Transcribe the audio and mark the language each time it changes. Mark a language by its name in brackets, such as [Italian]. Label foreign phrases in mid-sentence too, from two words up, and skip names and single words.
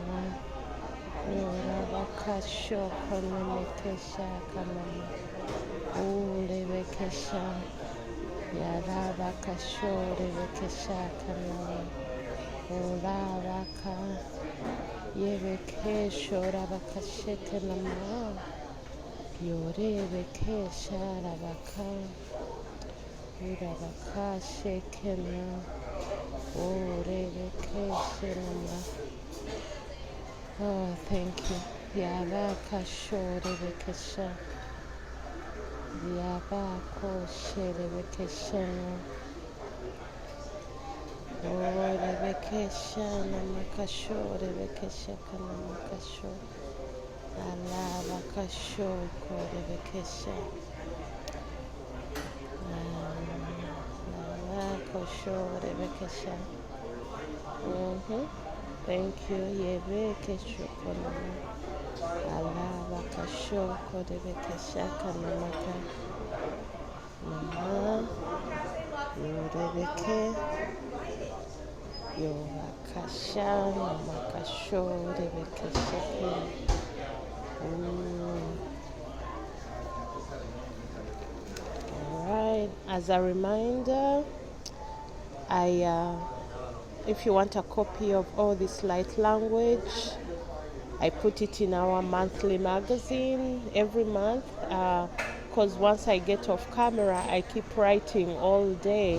[English] Yorabakasho Koyamakasha Kanama Urebekesha Yarabakasho Rebekesha Kanama Urabaka Yebekesho Rabakashe Kanama Yorebeke sharabaka. Urabaka shekena. Orebeke shenama. Oh, thank you. Yabaka shorebeke sha. Yabako sherebeke shena. Orebeke shana makasho. Rebeke shekana makasho. Alabaka sho korebeke sha. Thank you. Yebeke shokonama. Alabaka shoko debeke shaka namaka. Nama. Yorebeke. Yobakasha namaka sho debeke shake. Alright. As a reminder, if you want a copy of all this light language, I put it in our monthly magazine every month, because once I get off camera, I keep writing all day.